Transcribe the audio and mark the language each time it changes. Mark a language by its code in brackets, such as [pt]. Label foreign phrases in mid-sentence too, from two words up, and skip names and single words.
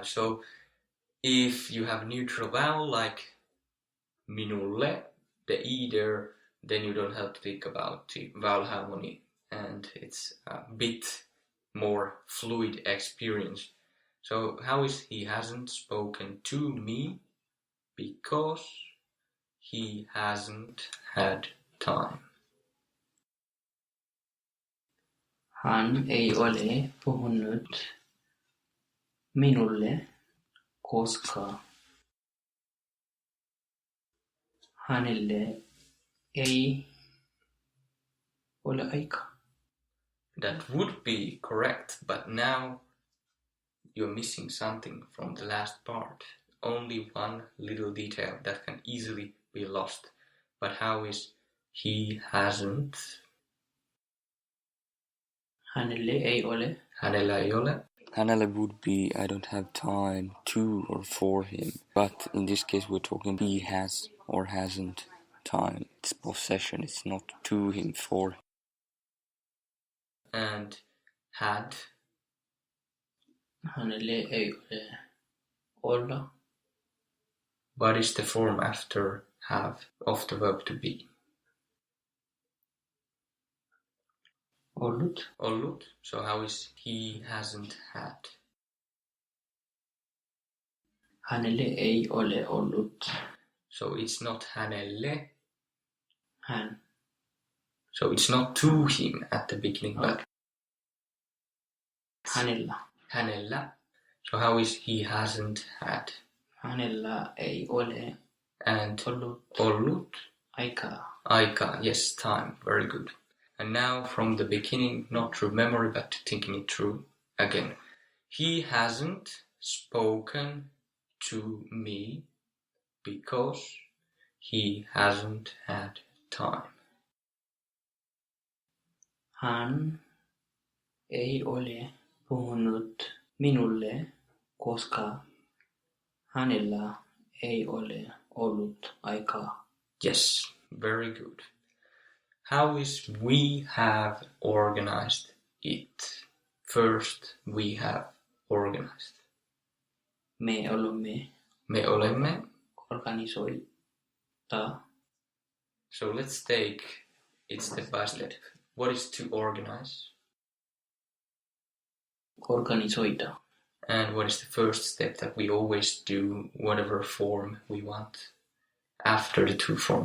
[en] So if you have neutral vowel like minulle, the e there, then you don't have to think about the vowel harmony, and it's a bit more fluid experience. So how is he hasn't spoken to me? Because he hasn't had time. [fi] Hän ei ole puhunut minulle, koska hänelle ei ole aikaa. [en] That would be correct, but now you're missing something from the last part. Only one little detail that can easily be lost. But how is he hasn't? [fi] Hänelle ei ole. Hänellä ei ole. [en] Hänellä would be I don't have time to or for him. But in this case we're talking he has or hasn't time. It's possession, it's not to him, for him. And had. [fi] Hänelle ei ole olla. [en] What is the form after have of the verb to be? [fi] Ollut. Ollut. [en] So how is he hasn't had? [fi] Hänelle ei ole ollut. [en] So it's not hänelle. [fi] Hän. [en] So it's not to him at the beginning, but [fi] hänellä. hänellä. [en] So how is he hasn't had? [fi] Hänellä ei ole [en] And [fi] ollut ollut. aikaa. Aika, [en] yes, time. Very good. And now from the beginning, not through memory, but thinking it through again. He hasn't spoken to me because he hasn't had time. [fi] Hän ei ole puhunut minulle, koska hänellä ei ole ollut aikaa. [en] Yes, very good. How is we have organized it? First, we have organized. [fi] Me olemme Me olemme. organisoida. [en] So let's take it step by step. What is to organize? [fi] Organisoida. [en] And what is the first step that we always do, whatever form we want, after the to form?